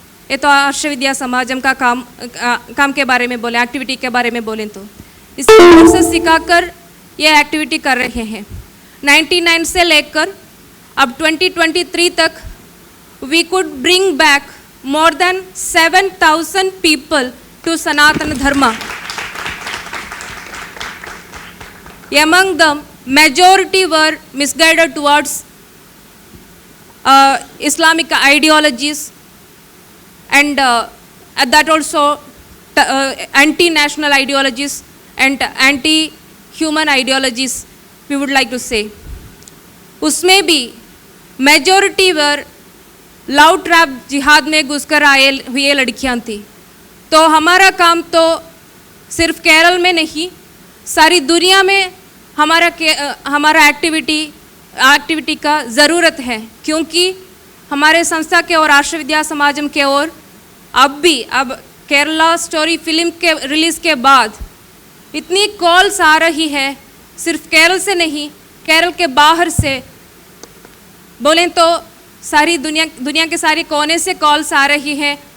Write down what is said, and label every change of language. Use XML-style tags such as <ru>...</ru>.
<hi>ये तो आर्ष विद्या समाजम का काम के बारे में बोले, एक्टिविटी के बारे में बोलें तो इसको से सिखाकर ये एक्टिविटी कर रहे हैं।</hi> <en>99</en> <hi>से लेकर अब</hi> <en>2023 तक we could bring back more than 7,000 people to Sanatana Dharma. Among them, majority were misguided towards Islamic ideologies and that also anti-national ideologies and anti-human ideologies, we would like to say.</en> <hi>उसमें भी</hi> <en>majority were</en> <hi>love trap जिहाद में घुसकर आए हुए लड़कियां थी। तो हमारा काम तो सिर्फ केरल में नहीं, सारी दुनिया में हमारा एक्टिविटी का ज़रूरत है, क्योंकि हमारे संस्था के और आर्ष विद्या समाजम के और अब केरला स्टोरी फिल्म के रिलीज़ के बाद इतनी कॉल्स आ रही है, सिर्फ केरल से नहीं, केरल के बाहर से बोलें तो सारी दुनिया के सारे कोने से कॉल्स आ रही हैं।</hi>